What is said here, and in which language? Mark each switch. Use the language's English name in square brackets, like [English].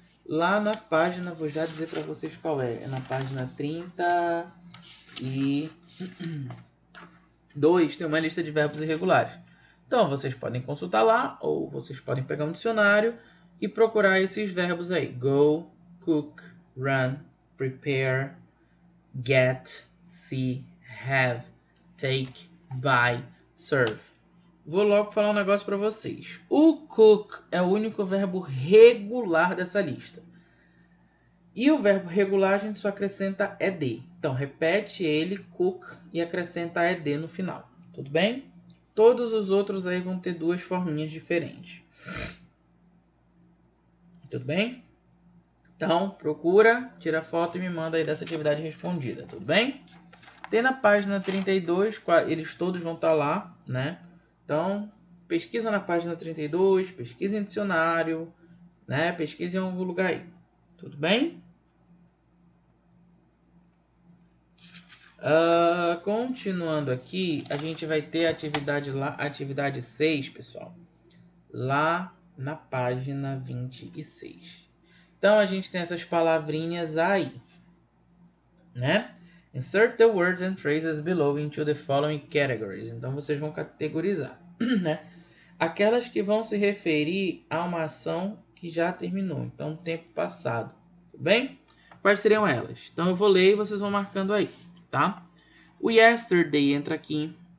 [Portuguese] Lá na página, vou já dizer para vocês qual é. É na página 32, tem uma lista de verbos irregulares. Então, vocês podem consultar lá, ou vocês podem pegar um dicionário e procurar esses verbos aí. [English] Go, cook, run, prepare, get, see, have, take, buy, serve. [Portuguese] Vou logo falar um negócio para vocês. O cook é o único verbo regular dessa lista. E o verbo regular a gente só acrescenta ed. Então, repete ele, cook, e acrescenta ed no final. Tudo bem? Todos os outros aí vão ter duas forminhas diferentes. Tudo bem? Então, procura, tira foto e me manda aí dessa atividade respondida. Tudo bem? Tem na página 32, eles todos vão estar lá, né? Então, pesquisa na página 32, pesquisa em dicionário, né? Pesquisa em algum lugar aí. Tudo bem? Continuando aqui, a gente vai ter a atividade lá, atividade 6, pessoal. Lá na página 26. Então, a gente tem essas palavrinhas aí, né? [English] Insert the words and phrases below into the following categories. [Portuguese] Então, vocês vão categorizar, né? Aquelas que vão se referir a uma ação que já terminou. Então, tempo passado. Tudo bem? Quais seriam elas? Então, eu vou ler e vocês vão marcando aí, tá? O yesterday entra aqui.